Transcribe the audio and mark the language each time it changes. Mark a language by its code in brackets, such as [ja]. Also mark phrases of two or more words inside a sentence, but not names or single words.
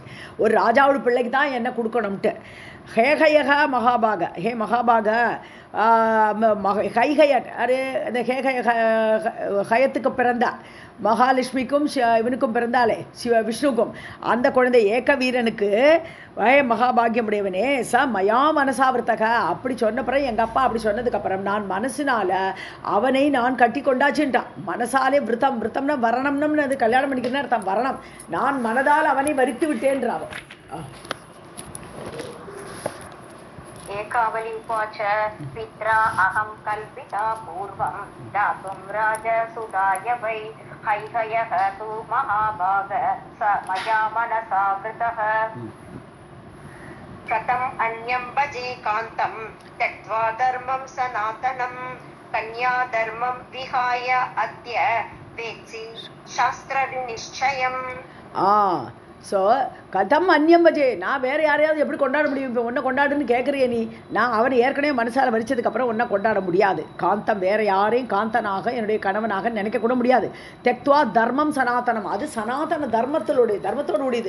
[ta] ஒரு ராஜாவோட பிள்ளைக்கு தான் என்ன கொடுக்கணும்ட்டு. [sa] हेहयक महाभाग, हे महाभाग कैकय [ta] அரே அந்த ஹயத்துக்கு பிறந்த மகாலட்சுமிக்கும் இவனுக்கும் பிறந்தாலே விஷ்ணுக்கும் அந்த குழந்தை ஏக வீரனுக்கு மகாபாகியம் உடையவனே [sa] स मया मनसावृतः, [ta] அப்படி சொன்ன பிறகு எங்கள் அப்பா அப்படி சொன்னதுக்கப்புறம் நான் மனசினால் அவனை நான் கட்டி கொண்டாச்சுன்ட்டான். மனசாலே விரதம்னா வரணம்னு அது கல்யாணம் பண்ணிக்கிறேன்னு அர்த்தம். வரணம், நான் மனதால் அவனை வரித்து விட்டேன்றான். [sa] एकावली उवाच पित्रा अहं कल्पिता पूर्वं दातुं राजसुताय वै हैहयः तु महाभाग स मया मनसा वृतः कथम् अन्यं भजे कान्तं त्यक्त्वा धर्मं सनातनं कन्याधर्मं विहाय अद्य वेत्सि शास्त्रनिश्चयम्. [ta] ஸோ [sa] कथम् अन्यं भजे, [ta] நான் வேறு யாரையாவது எப்படி கொண்டாட முடியும்? இப்போ ஒன்றை கொண்டாடுன்னு கேட்குறிய நீ. நான் அவனை ஏற்கனவே மனசால் வரிச்சதுக்கப்புறம் ஒன்றை கொண்டாட முடியாது. காந்தம் வேறு யாரையும் காந்தனாக என்னுடைய கணவனாக நினைக்கக்கூட முடியாது. [sa] त्यक्त्वा धर्मं सनातनम्, [ta] அது சனாதன தர்மத்தோடு உடையது.